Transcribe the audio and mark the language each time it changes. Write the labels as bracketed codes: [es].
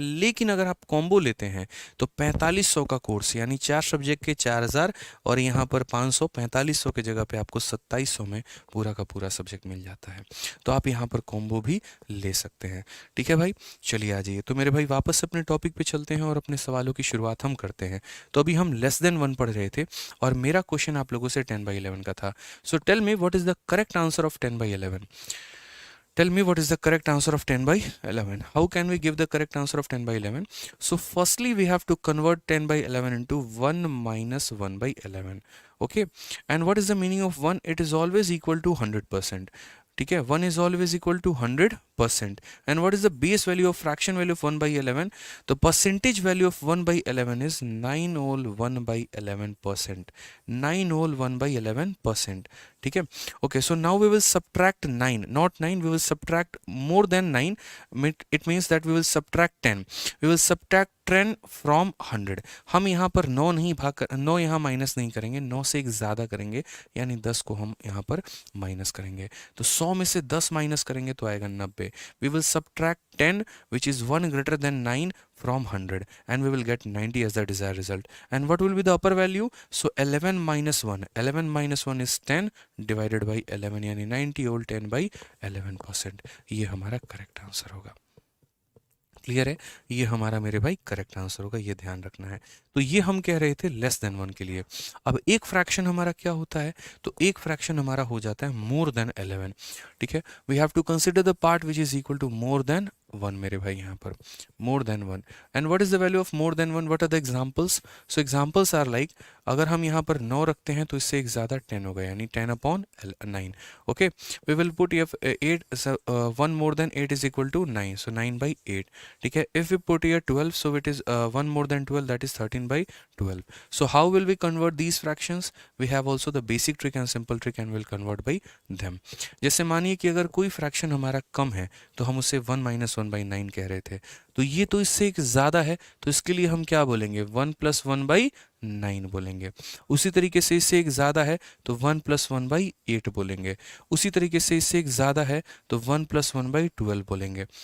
[hi] लेकिन अगर आप कॉम्बो लेते हैं तो 4500 का कोर्स, यानी 4 सब्जेक्ट के 4000 और यहाँ पर 500, 4500 के जगह पे आपको 2700 में पूरा का पूरा सब्जेक्ट मिल जाता है। तो आप यहाँ पर कॉम्बो भी ले सकते हैं। ठीक है भाई, चलिए आ जाइए। तो मेरे भाई वापस अपने टॉपिक पे चलते हैं और अपने सवालों की शुरुआत हम करते हैं। तो अभी हम लेस देन 1 पढ़ रहे थे और मेरा क्वेश्चन आप लोगों से 10/11 का था। [en] So tell me what is the correct answer of 10/11। Tell me what is the correct answer of 10/11. How can we give the correct answer of 10/11? So firstly we have to convert 10/11 into 1 minus 1/11. Okay, and what is the meaning of 1? It is always equal to 100%. [hi] ठीक है, [en] 1 is always equal to 100%. And what is the base value of fraction value of 1/11? The percentage value of 1/11 is 9 whole 1/11%. 9 whole 1/11%. [hi] ठीक है, [en] okay, so now we will subtract 9, not 9, we will subtract more than 9. It means that we will subtract 10. We will subtract 10 from 100. [hi] हम यहाँ पर 9 नहीं भाग कर 9 यहाँ minus नहीं करेंगे, 9 से एक ज़्यादा करेंगे, यानी 10 को हम यहाँ पर माइनस करेंगे। तो 100 में से 10 माइनस करेंगे तो आएगा 90। [en] We will subtract 10 which is 1 greater than 9 from 100 and we will get 90 as the desired result. And what will be the upper value? So 11 minus 1. 11 minus 1 is 10 divided by 11, [hi] यानी [en] 90 whole 10/11%। [hi] ये हमारा correct answer होगा। Clear है, ये हमारा मेरे भाई correct answer होगा, ये ध्यान रखना है। तो ये हम कह रहे थे लेस देन 1 के लिए। अब एक फ्रैक्शन हमारा क्या होता है, तो एक फ्रैक्शन हमारा हो जाता है मोर देन 11। [en] ठीक है, we have to consider the part which is equal to more than 1 [hi] मेरे भाई, यहाँ पर [en] More than 1। And what is the value of more than 1? What are the examples? So examples are like, [hi] अगर हम यहाँ पर 9 रखते हैं तो इससे एक ज़्यादा 10 होगा, यानी 10/9। [en] Okay, we will put 8, 1 more than 8 is equal to 9, so 9/8। [hi] ठीक है, [en] If we put here 12, so it is 1 more than 12, that is 13/12. So how will we convert these fractions? We have also the basic trick and simple trick and we'll convert by them. [hi] जैसे मानिए कि अगर कोई fraction हमारा कम है तो हम उसे 1 minus 1/9 कह रहे थे, तो ये तो इससे एक ज़्यादा है, तो इसके लिए हम क्या बोलेंगे? 1 plus 1/9 बोलेंगे। उसी तरीके से इससे एक ज़्यादा है तो 1 plus 1/8 बोलेंगे। उसी तरीके से इससे एक ज़्यादा है तो 1 plus 1/12 बोलेंगे।